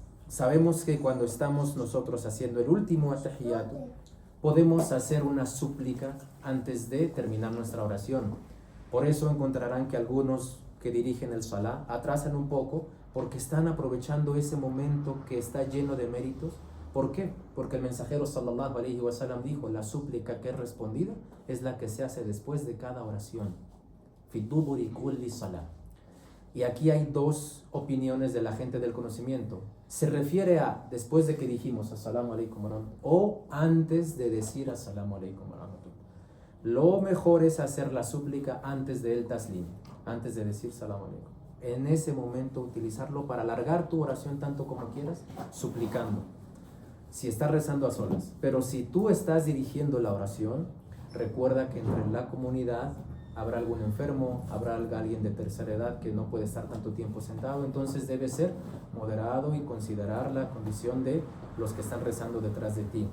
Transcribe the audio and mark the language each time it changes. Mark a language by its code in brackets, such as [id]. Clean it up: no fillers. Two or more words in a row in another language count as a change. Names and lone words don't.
[es] sabemos que cuando estamos nosotros haciendo el último atahiyatu, podemos hacer una súplica antes de terminar nuestra oración. Por eso encontrarán que algunos que dirigen el Salah atrasan un poco porque están aprovechando ese momento que está lleno de méritos. ¿Por qué? Porque el mensajero [ar] صلى الله عليه وسلم [es] dijo, la súplica que es respondida es la que se hace después de cada oración. [ar] في دبر كل صلاة. [es] Y aquí hay dos opiniones de la gente del conocimiento. Se refiere a después de que dijimos [ar] السلام عليكم ورحمة الله [es] o antes de decir [ar] السلام عليكم ورحمة الله. [es] Lo mejor es hacer la súplica antes del taslim, antes de decir [ar] سلام عليكم. [es] En ese momento utilizarlo para alargar tu oración tanto como quieras, suplicando. Si estás rezando a solas, pero si tú estás dirigiendo la oración, recuerda que entre la comunidad habrá algún enfermo, habrá alguien de tercera edad que no puede estar tanto tiempo sentado, entonces debe ser moderado y considerar la condición de los que están rezando detrás de ti.